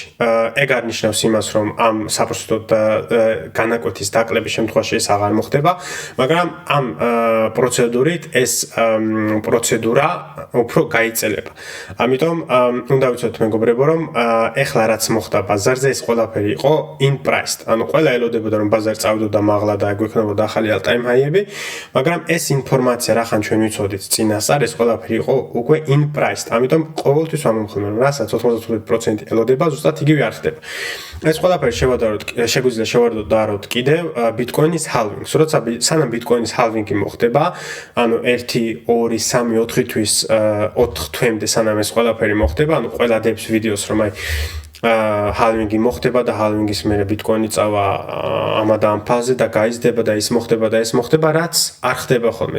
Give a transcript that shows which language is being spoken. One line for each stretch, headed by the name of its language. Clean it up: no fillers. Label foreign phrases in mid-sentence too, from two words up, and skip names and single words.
Georgian: ეგ არ ნიშნავს იმას, რომ ამ საპროცენტო განაკვეთის დაკლების შემთხვევაში ეს აღარ მოხდება, მაგრამ ამ პროცედურით ეს პროცედურა უფრო გაიწელება. ამიტომ უნდა ვიცოდეთ, მეგობრებო, რომ ეხლა რაც მოხდა ბაზარზე, ეს ყველაფერი იყო
English: in priced.
Georgian: ანუ ყველა ელოდებოდა, რომ ბაზარი წავიდოდა მაღლა და გვექნებოდა ახალი
English: all-time high-ები,
Georgian: მაგრამ ეს ინფორმაცია, რახან ჩვენ ვიცოდით წინასწარ, ეს ყველაფერი იყო უკვე
English: in priced.
Georgian: ამიტომ ყოველთვის ვამომხილებ, რომ რასაც 95% ელოდება, ზუსტად იგივე არ ხდება. ეს ყველაფერი შეგვიძლია შევარდოთ კიდევ ბიტკოინის halving-ს. როცა სანამ ბიტკოინის halving-ი მოხდება, ანუ 1, 2, 3, 4 თვის 4 თვემდე სანამ ეს ყველაფერი მოხდება, ანუ ყველა დებს ვიდეოს რომ აი halving-ი მოხდება და halving-ის მერე ბიტკოინი წავა ამა და ამ ფაზზე და გაიზრდება და ის მოხდება, რაც არ ხდება ხოლმე.